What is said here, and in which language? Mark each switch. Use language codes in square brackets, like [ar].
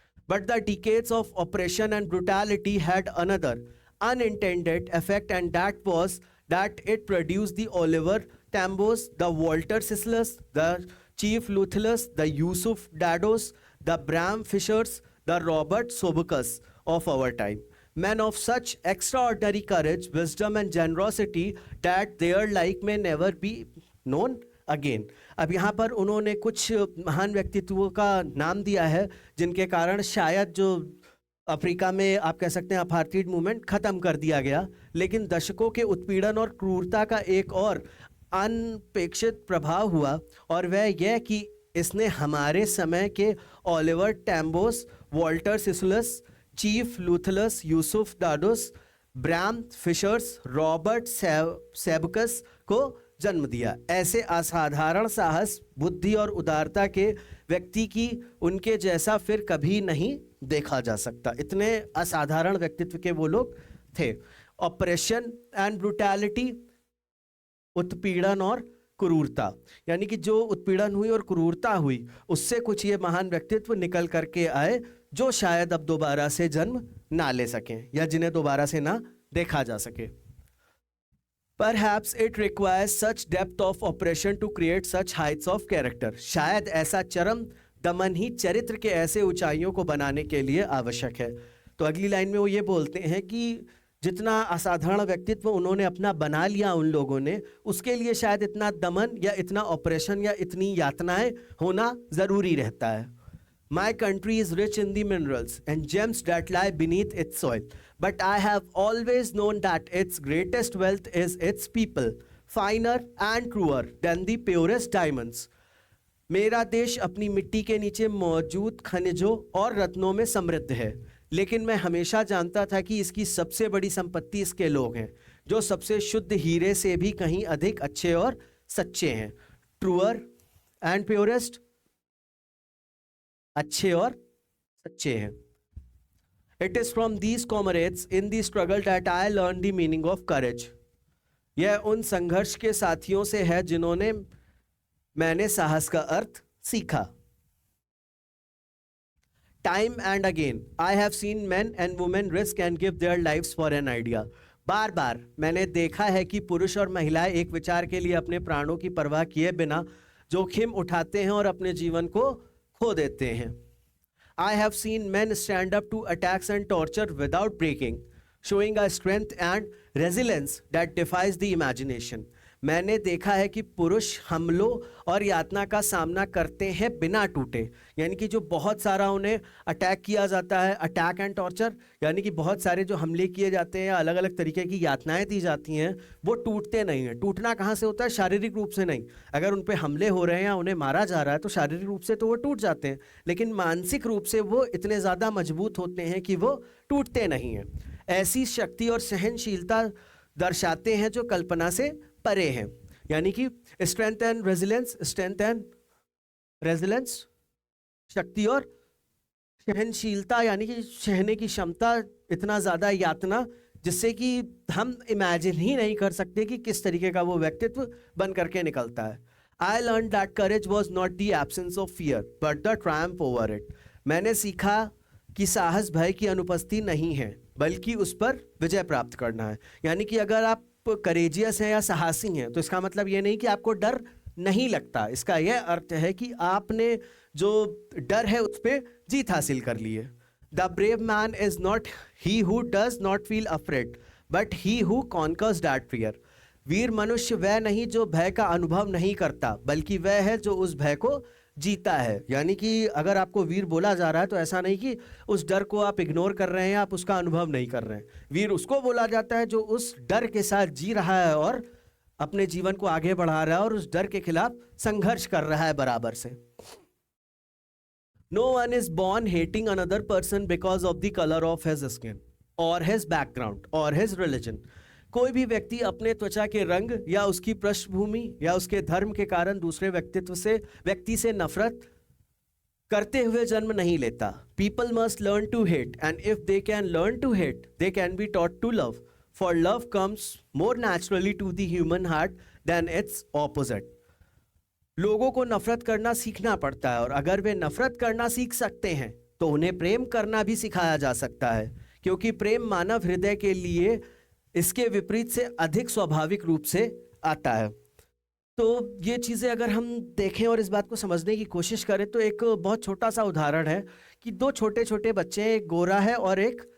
[en] But the decades of operation and brutality had another unintended effect and that was that it produced the Oliver Tambos, the Walter Sisulus, the chief Luthulis, the Yusuf Dadoos, the Bram Fishers, the Robert Sobukes of our time. men of such extraordinary courage, wisdom and generosity that their like may never be known again. [hi] अब यहाँ पर उन्होंने कुछ महान व्यक्तित्वों का नाम दिया है जिनके कारण शायद जो अफ्रीका में आप कह सकते हैं अपार्थाइड मूवमेंट खत्म कर दिया गया, लेकिन दशकों के उत्पीड़न और क्रूरता का एक और अनपेक्षित प्रभाव हुआ, और वह यह कि इसने हमारे समय के Oliver टैम्बोस, Walter सिसुलस, chief लूथलस, Yusuf दादोस, Bram fishers, Robert सेबकस को जन्म दिया। ऐसे असाधारण साहस, बुद्धि और उदारता के व्यक्ति की उनके जैसा फिर कभी नहीं देखा जा सकता। इतने असाधारण व्यक्तित्व के वो लोग थे। [en] operation and brutality, [hi] उत्पीड़न और क्रूरता, यानी कि जो उत्पीड़न हुई और क्रूरता हुई उससे कुछ ये महान व्यक्तित्व निकल करके आए जो शायद अब दोबारा से जन्म ना ले सकें या जिन्हें दोबारा से ना देखा जा सके। [en] Perhaps it requires such depth of oppression to create such heights of character. [hi] शायद ऐसा चरम दमन ही चरित्र के ऐसे ऊंचाइयों को बनाने के लिए आवश्यक है। तो अगली लाइन में वो ये बोलते हैं कि जितना असाधारण व्यक्तित्व उन्होंने अपना बना लिया उन लोगों ने, उसके लिए शायद इतना दमन या इतना ऑपरेशन या इतनी यातनाएं होना ज़रूरी रहता है। [en] My country is rich in the minerals and gems that lie beneath its soil, but I have always known that its greatest wealth is its people, finer and truer than the purest diamonds. [hi] मेरा देश अपनी मिट्टी के नीचे मौजूद खनिजों और रत्नों में समृद्ध है, लेकिन मैं हमेशा जानता था कि इसकी सबसे बड़ी संपत्ति इसके लोग हैं, जो सबसे शुद्ध हीरे से भी कहीं अधिक अच्छे और सच्चे हैं। [en] truer and purest, [hi] अच्छे और सच्चे हैं। [en] It is from these comrades in the struggle that I learned the meaning of courage. [hi] यह उन संघर्ष के साथियों से है जिन्होंने मैंने साहस का अर्थ सीखा। [en] Time and again, I have seen men and women risk and give their lives for an idea. [hi] बार बार मैंने देखा है कि पुरुष और महिलाएं एक विचार के लिए अपने प्राणों की परवाह किए बिना जोखिम उठाते हैं और अपने जीवन को खो देते हैं। I have seen men stand up to attacks and torture without breaking, showing a strength and resilience that defies the imagination. मैंने देखा है कि पुरुष हमलों और यातना का सामना करते हैं बिना टूटे, यानी कि जो बहुत सारा उन्हें अटैक किया जाता है, [en] attack and torture, [hi] यानी कि बहुत सारे जो हमले किए जाते हैं, अलग अलग तरीके की यातनाएं दी जाती हैं, वो टूटते नहीं हैं। टूटना कहाँ से होता है? शारीरिक रूप से नहीं। अगर उन पे हमले हो रहे हैं या उन्हें मारा जा रहा है तो शारीरिक रूप से तो वो टूट जाते हैं, लेकिन मानसिक रूप से वो इतने ज़्यादा मजबूत होते हैं कि वो टूटते नहीं हैं। ऐसी शक्ति और सहनशीलता दर्शाते हैं जो कल्पना से परे हैं, यानी कि [en] strength and resilience, strength and resilience, [hi] शक्ति और सहनशीलता, यानी कि सहने की क्षमता, इतना ज़्यादा यातना जिससे कि हम इमेजिन ही नहीं कर सकते कि किस तरीके का वो व्यक्तित्व बन करके निकलता है। [en] I learned that courage was not the absence of fear, but the triumph over it. [hi] मैंने सीखा कि साहस भय की अनुपस्थिति नहीं है, बल्कि उस पर विजय प्राप्त करना है। यानी कि अगर आप करेजियस हैं या साहसी हैं तो इसका मतलब ये नहीं कि आपको डर नहीं लगता, इसका यह अर्थ है कि आपने जो डर है उस पर जीत हासिल कर ली है। [en] The brave man is not he who does not feel afraid but he who conquers that fear. [hi] वीर मनुष्य वह नहीं जो भय का अनुभव नहीं करता, बल्कि वह है जो उस भय को जीता है। यानी कि अगर आपको वीर बोला जा रहा है तो ऐसा नहीं कि उस डर को आप इग्नोर कर रहे हैं, आप उसका अनुभव नहीं कर रहे हैं। वीर उसको बोला जाता है जो उस डर के साथ जी रहा है और अपने जीवन को आगे बढ़ा रहा है और उस डर के खिलाफ संघर्ष कर रहा है बराबर से। [en] No one is born hating another person because of the color of his skin or his background or his religion. [hi] कोई भी व्यक्ति अपने त्वचा के रंग या उसकी पृष्ठभूमि या उसके धर्म के कारण दूसरे व्यक्ति से नफरत करते हुए जन्म नहीं लेता। [en] People must learn to hate, and if they can learn to hate, they can be taught to love. For love comes more naturally to the human heart than its opposite. [hi] लोगों को नफरत करना सीखना पड़ता है, और अगर वे नफरत करना सीख सकते हैं तो उन्हें प्रेम करना भी सिखाया जा सकता है, क्योंकि प्रेम मानव हृदय के लिए इसके विपरीत से अधिक स्वाभाविक रूप से आता है। तो ये चीज़ें अगर हम देखें और इस बात को समझने की कोशिश करें तो एक बहुत छोटा सा उदाहरण है कि दो छोटे छोटे बच्चे, एक गोरा है और एक